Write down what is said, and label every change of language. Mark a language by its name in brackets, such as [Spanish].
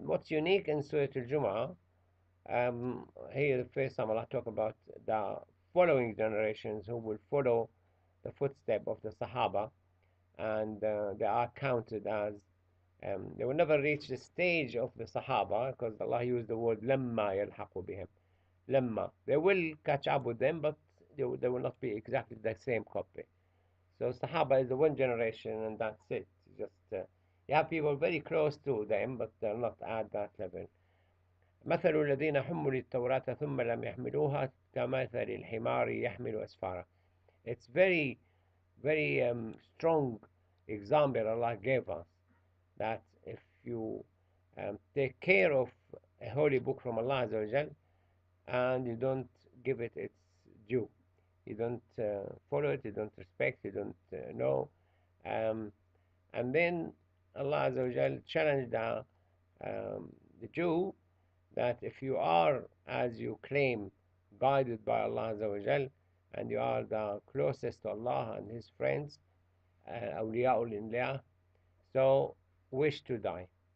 [English] What's unique in Surah Al-Jumu'ah, here the first time Allah talk about the following generations who will follow the footstep of the Sahaba, and they are counted as they will never reach the stage of the Sahaba, because Allah used the word [Arabic] lamma yalhaqu bihim. [English] Lamma, they will catch up with them, but they will not be exactly the same copy. So Sahaba is the one generation, and that's it. Just you have people very close to them, but they're not at that level. [Arabic] مثل الذين حملوا التوراة ثم لم يحملوها كمثل الحمار يحمل أسفارا. [English] It's very, very strong example Allah gave us, that if you take care of a holy book from Allah Azza wa Jal, and you don't give it its due, you don't follow it, you don't respect, you don't know, and then Allah Azza wa Jal challenged the Jew that if you are, as you claim, guided by Allah Azza wa Jal, and you are the closest to Allah and His friends, awliya'ul inliyah, so wish to die.